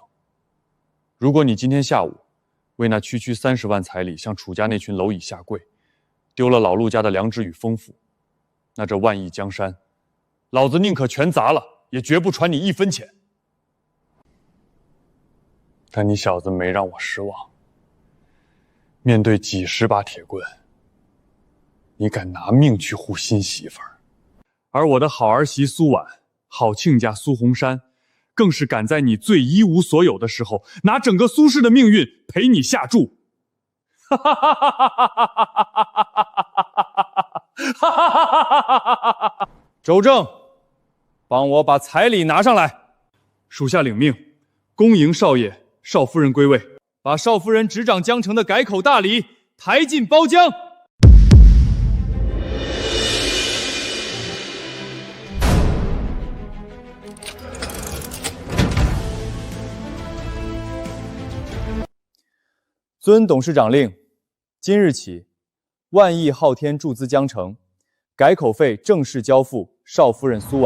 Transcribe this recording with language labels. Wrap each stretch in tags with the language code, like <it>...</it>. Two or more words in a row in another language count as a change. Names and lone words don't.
<zh>如果你今天下午為那區區30萬彩禮向楚家那群螻蟻下跪，丟了老陸家的良知與豐富，那這萬億江山，老子寧可全砸了，也絕不傳你1分錢。但你小子沒讓我失望，面對幾10把鐵棍，你敢拿命去護新媳婦兒，而我的好兒媳蘇婉、好親家蘇紅珊， 更是敢在你最一無所有的时候，拿整个苏氏的命運陪你下注。哈哈哈哈哈哈哈！周正，帮我把彩礼拿上来。属下領命，恭迎少爺、少夫人歸位。把少夫人執掌江城的改口大禮抬進包廂。遵董事長令，今日起，萬億昊天注資江城，改口費正式交付少夫人蘇婉。</zh>